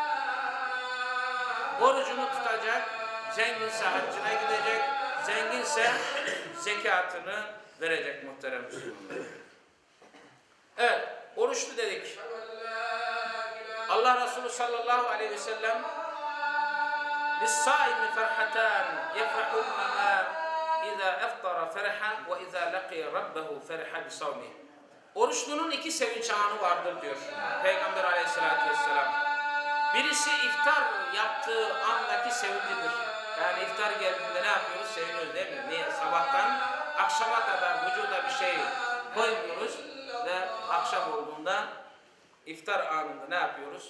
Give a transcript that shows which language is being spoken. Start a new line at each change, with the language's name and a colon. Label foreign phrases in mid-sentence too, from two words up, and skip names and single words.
Turkish: Orucunu tutacak. Zenginse haccına gidecek. Zenginse zekatını verecek muhterem Müslümanlar. Evet, oruçlu dedik. Allah Resulü
Arabic: صلى الله عليه وسلم لِلصَّائِمِ فَرْحَتَانِ يَفْرَحُنَّمَا اِذَا اَفْطَرَ فَرَحًا وَاِذَا لَقِيَ رَبَّهُ فَرَحًا بِصَوْمِهِ.
Turkish: Oruçlunun iki sevinç anı vardır diyor Peygamber
Arabic: عليه الصلاة والسلام.
Turkish: Birisi iftar yaptığı andaki sevincidir. Yani iftar geldiğinde ne yapıyoruz? Seviniyoruz değil mi? Niye? Sabahtan akşama kadar vücuda bir şey koymuyoruz ve akşam olduğunda iftar anında ne yapıyoruz?